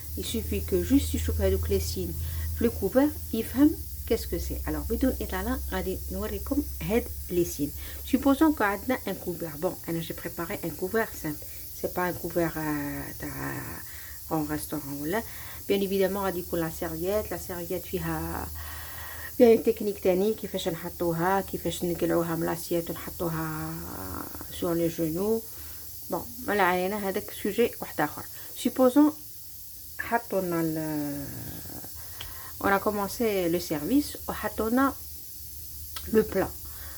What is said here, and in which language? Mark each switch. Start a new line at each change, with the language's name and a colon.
French: il suffit que juste
Arabic: يشوف هذوك
French: les signes في le couvert
Arabic: يفهم
French: qu'est-ce que c'est.
Arabic: alors بدون إطالة غادي نوريكم هاد
French: les signes. supposons que
Arabic: عندنا
French: un couvert. bon
Arabic: انا
French: j'ai préparé un couvert simple, c'est pas un couvert تاع en restaurant ولا. bien évidemment
Arabic: غادي يكون
French: la serviette
Arabic: فيها
French: une technique
Arabic: تاني كيفاش نحطوها، كيفاش نقلعوها من لاسيات ونحطوها
French: sur les genoux.
Arabic: bon ما علينا، هذاك سوجي واحد اخر.
French: supposons
Arabic: حطونا
French: on a commencé le service
Arabic: وحطونا
French: le plat.